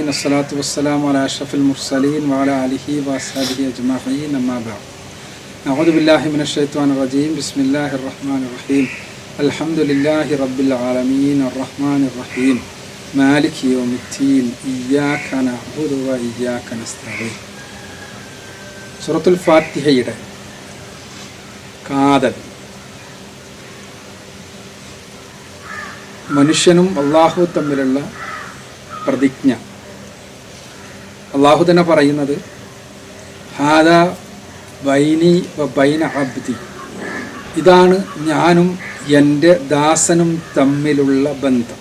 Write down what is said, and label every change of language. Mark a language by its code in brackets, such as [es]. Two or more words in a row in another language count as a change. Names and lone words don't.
[ar] الصلاة والسلام على أشرف المرسلين وعلى آله وأصحابه أجمعين. أما بعد. أعوذ بالله من الشيطان الرجيم. بسم الله الرحمن الرحيم. الحمد لله رب العالمين الرحمن الرحيم مالك يوم الدين إياك نعبد وإياك نستعين. [ml] സൂറത്തുൽ ഫാത്തിഹയുടെ കാതൽ മനുഷ്യനും അള്ളാഹു തമ്മിലുള്ള പ്രതിജ്ഞ. അള്ളാഹു തന്നെ പറയുന്നത് [ar] هذا بيني وبين عبدي, [ml] ഇതാണ് ഞാനും എൻ്റെ ദാസനും തമ്മിലുള്ള ബന്ധം.